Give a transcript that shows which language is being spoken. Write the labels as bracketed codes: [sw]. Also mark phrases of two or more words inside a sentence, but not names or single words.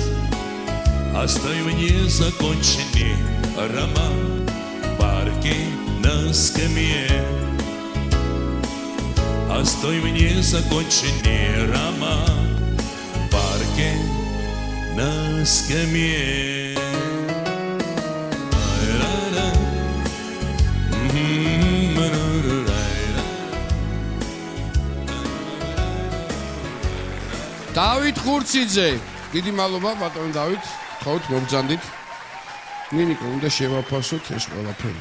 [ru] Оставим незаконченный роман в парке на скамье. Оставим незаконченный роман в парке на скамье. [ka] დავით ხურციძე, დიდი მადლობა ბატონო დავით, ხოთ მომბრძანდით. ნინიკო, უნდა შევაფასოთ ეს ყველაფერი.